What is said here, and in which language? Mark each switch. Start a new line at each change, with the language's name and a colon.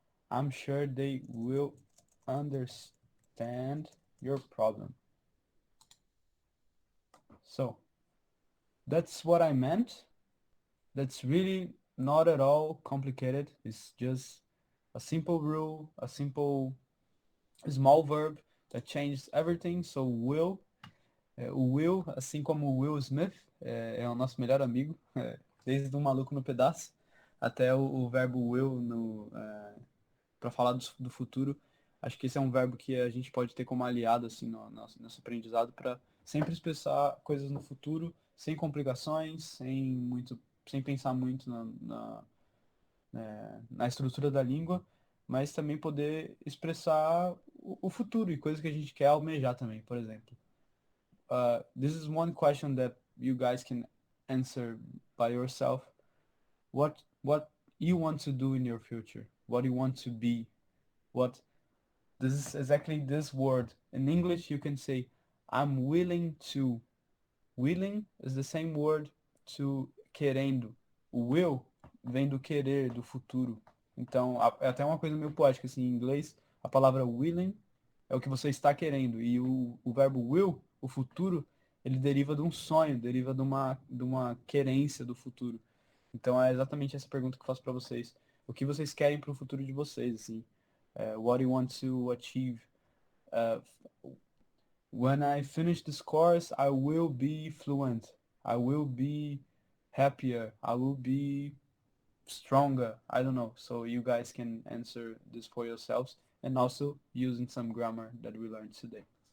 English: I'm sure they will understand your problem. So that's what I meant. That's really not at all complicated. It's just a simple rule, a simple small verb that changes everything.
Portuguese: So will, o Will, assim como o Will Smith, é o nosso melhor amigo, desde um maluco no pedaço até o verbo will para falar do futuro. Acho que esse é um verbo que a gente pode ter como aliado assim no nosso aprendizado para sempre expressar coisas no futuro sem complicações, sem pensar muito na estrutura da língua, mas também poder expressar o futuro e coisas que a gente quer almejar também, por exemplo.
English: This is one question that you guys can answer by yourself. What you want to do in your future? What you want to be? This is exactly this word. In English, you can say, I'm willing to. Willing is the same word to querendo.
Portuguese: O will vem do querer, do futuro. Então, é até uma coisa meio poética, assim, em inglês, a palavra willing é o que você está querendo. E o verbo will, o futuro, ele deriva de um sonho, deriva de uma querência do futuro. Então, é exatamente essa pergunta que eu faço para vocês. O que vocês querem para o futuro de vocês, assim?
English: What do you want to achieve? When I finish this course, I will be fluent. I will be happier. I will be stronger. I don't know. So you guys can answer this for yourselves and also using some grammar that we learned today.